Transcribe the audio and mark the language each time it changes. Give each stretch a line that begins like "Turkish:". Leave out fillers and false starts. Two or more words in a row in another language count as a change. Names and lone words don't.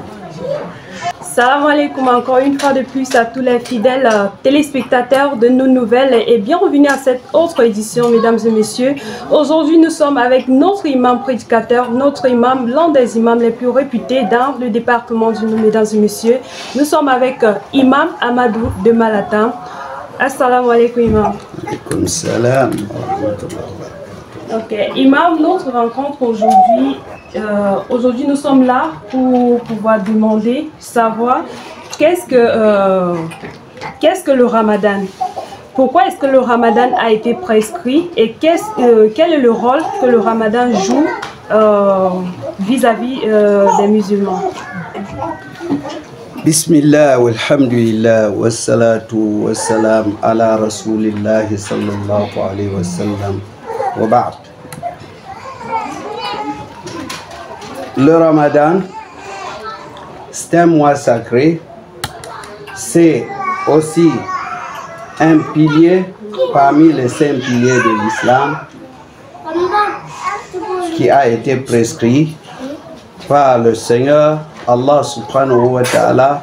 Arabic: سلام عليكم
French: encore une fois de plus à tous les fidèles téléspectateurs de Nos Nouvelles et bienvenue à cette autre édition, mesdames et messieurs. Aujourd'hui, nous sommes avec notre imam prédicateur, notre imam, l'un des imams les plus réputés dans le département du Nord, mesdames et messieurs. Nous sommes avec Imam Amadou de Malatam.
Arabic: السلام عليكم, imam. عليكم السلام ورحمة الله.
French: Ok, imam, notre rencontre aujourd'hui. Aujourd'hui, nous sommes là pour pouvoir demander, savoir qu'est-ce que le Ramadan? Pourquoi est-ce que le Ramadan a été prescrit et quel est le rôle que le Ramadan joue vis-à-vis des musulmans?
Arabic: بسم الله والحمد لله والصلاة والسلام على رسول الله صلى الله عليه وسلم وبعد.
French: Le Ramadan, c'est un mois sacré, c'est aussi un pilier parmi les 5 piliers de l'islam qui a été prescrit par le Seigneur Allah
Arabic: سبحانه وتعالى.